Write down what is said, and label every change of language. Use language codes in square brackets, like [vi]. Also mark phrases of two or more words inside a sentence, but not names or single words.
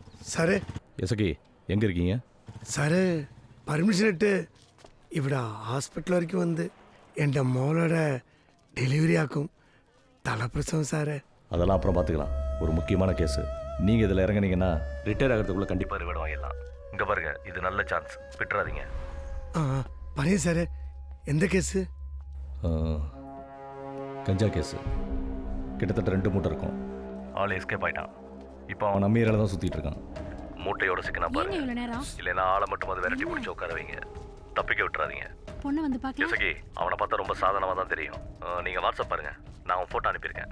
[ml] സാറേ [ta] எசகி எங்கே இருக்கீங்க? [ml] സാറ് പെർമിഷൻ ഇട്ട് ഇവിടെ ഹോസ്പിറ്റൽ വരയ്ക്ക് വന്ന് എൻ്റെ മോളോടെ ഡെലിവറി ആക്കും തലപ്രസവം സാറേ. [ta] அதெல்லாம் அப்புறம் பார்த்துக்கலாம். ஒரு முக்கியமான கேஸு. நீங்கள் இதில் இறங்குனீங்கன்னா ரிட்டையர் ஆகிறதுக்குள்ளே கண்டிப்பாக ரிவார்டு வாங்கிடலாம். இங்கே பாருங்கள், இது நல்ல சான்ஸ், விட்டுறாதீங்க. [ml] ആ പറയൂ സാറേ, എന്താ കേസ്? [ta] கஞ்சா கேஸு. கிட்டத்தட்ட 2 மூட்டை இருக்கும். ஆள் எஸ்கேப் ஆகிட்டான். இப்போ அவன் நம்ம ஏரியாவில் தான் சுற்றிட்டு இருக்கான். மூட்டையோட சிக்கனா பாருங்க, இல்லைன்னா ஆளை மட்டும் அது விரட்டி பிடிச்சி உட்கார வைங்க. தப்பிக்க விட்டுறாதீங்க. பொண்ணு வந்து பார்க்கலாம். எசகி, அவனை பார்த்தா ரொம்ப சாதாரணமாக தான் தெரியும். நீங்கள் வாட்ஸ்அப் பாருங்கள், நான் அவன் ஃபோட்டோ அனுப்பியிருக்கேன்.